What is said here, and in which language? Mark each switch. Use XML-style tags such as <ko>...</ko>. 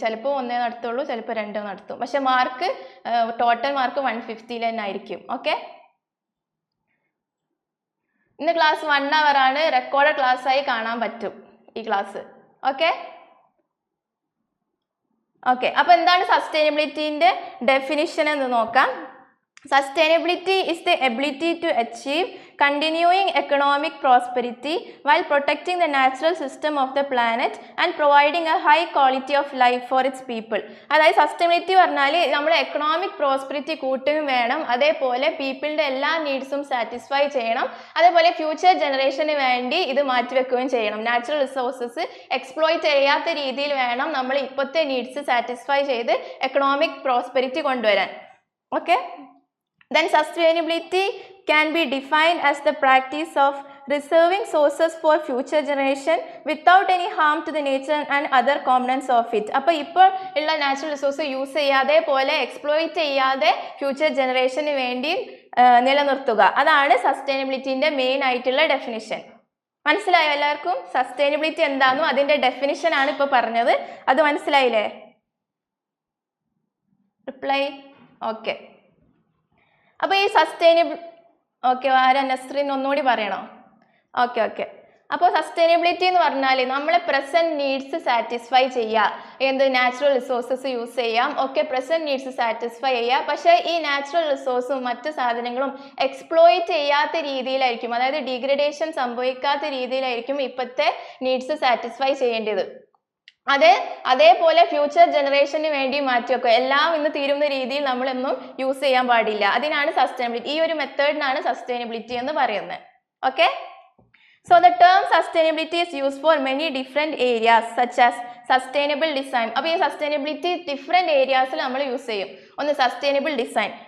<ml>ചിലപ്പോൾ 1 നടത്തുള്ളൂ, ചിലപ്പോൾ 2 നടത്തും. പക്ഷെ മാർക്ക് ടോട്ടൽ മാർക്ക് 150 തന്നെ ആയിരിക്കും. ഓക്കെ. ഇന്ന് ക്ലാസ് 1 hour ആണ്, റെക്കോർഡ് ക്ലാസ്സായി കാണാൻ പറ്റും ഈ ക്ലാസ്. ഓക്കെ. അപ്പോൾ എന്താണ് സസ്റ്റൈനബിലിറ്റിൻ്റെ ഡെഫിനിഷൻ എന്ന് നോക്കാം.</ml> <en>Sustainability is the ability to achieve continuing economic prosperity while protecting the natural system of the planet and providing a high quality of life for its people.</en> <ml>അതായത് sustainability പറഞ്ഞാൽ നമ്മൾ economic prosperity കൂട്ടുകയും വേണം, അതേപോലെ പീപ്പിളിൻ്റെ എല്ലാ നീഡ്സും satisfy ചെയ്യണം, അതേപോലെ future ജനറേഷന് വേണ്ടി ഇത് മാറ്റിവെക്കുകയും ചെയ്യണം. നാച്ചുറൽ റിസോഴ്സസ് എക്സ്പ്ലോയിറ്റ് ചെയ്യാത്ത രീതിയിൽ വേണം നമ്മൾ ഇപ്പോഴത്തെ നീഡ്സ് സാറ്റിസ്ഫൈ ചെയ്ത് എക്കണോമിക് പ്രോസ്പെരിറ്റി കൊണ്ടുവരാൻ. Okay.</ml> <en>Then sustainability can be defined as the practice of reserving sources for future generation without any harm to the nature and other components of it.</en> <ml>അപ്പോൾ ഇപ്പോൾ ഉള്ള നാച്ചുറൽ റിസോഴ്സ് യൂസ് ചെയ്യാതെ പോലെ exploit ചെയ്യാതെ future ജനറേഷന് വേണ്ടി നിലനിർത്തുക. അതാണ് സസ്റ്റൈനബിലിറ്റിൻ്റെ main ആയിട്ടുള്ള ഡെഫിനിഷൻ. മനസ്സിലായോ എല്ലാവർക്കും? സസ്റ്റൈനബിലിറ്റി എന്താണെന്നും അതിൻ്റെ ഡെഫിനിഷനാണ് ഇപ്പോൾ പറഞ്ഞത്. അത് മനസ്സിലായില്ലേ? റിപ്ലൈ. ഓക്കെ. അപ്പോൾ ഈ സസ്റ്റൈനബിൾ, ഓക്കെ, ആരാ നസ്രീൻ ഒന്നുകൂടി പറയണോ? ഓക്കെ. അപ്പോൾ സസ്റ്റൈനബിലിറ്റി എന്ന് പറഞ്ഞാൽ നമ്മളെ പ്രസന്റ് നീഡ്സ് സാറ്റിസ്ഫൈ ചെയ്യുക, എന്ത് നാച്ചുറൽ റിസോഴ്സസ് യൂസ് ചെയ്യാം, ഒക്കെ പ്രസന്റ് നീഡ്സ് സാറ്റിസ്ഫൈ ചെയ്യുക. പക്ഷേ ഈ നാച്ചുറൽ റിസോഴ്സും മറ്റ് സാധനങ്ങളും എക്സ്പ്ലോയിറ്റ് ചെയ്യാത്ത രീതിയിലായിരിക്കും, അതായത് ഡിഗ്രഡേഷൻ സംഭവിക്കാത്ത രീതിയിലായിരിക്കും ഇപ്പോഴത്തെ നീഡ്സ് സാറ്റിസ്ഫൈ ചെയ്യേണ്ടത്. അതേപോലെ ഫ്യൂച്ചർ ജനറേഷന് വേണ്ടി മാറ്റി വെക്കുക. എല്ലാം ഇന്ന് തീരുന്ന രീതിയിൽ നമ്മളൊന്നും യൂസ് ചെയ്യാൻ പാടില്ല. അതിനാണ് സസ്റ്റൈനബിലിറ്റി. ഈ ഒരു മെത്തേഡിനാണ് സസ്റ്റൈനബിലിറ്റി എന്ന് പറയുന്നത്. Okay.</ml> <en>So the term sustainability is used for many different areas such as sustainable design.</en> <ml>അപ്പോൾ ഈ സസ്റ്റൈനബിലിറ്റി ഡിഫറെൻറ്റ് ഏരിയാസിൽ നമ്മൾ യൂസ് ചെയ്യും. ഒന്ന് സസ്റ്റൈനബിൾ ഡിസൈൻ.</ml>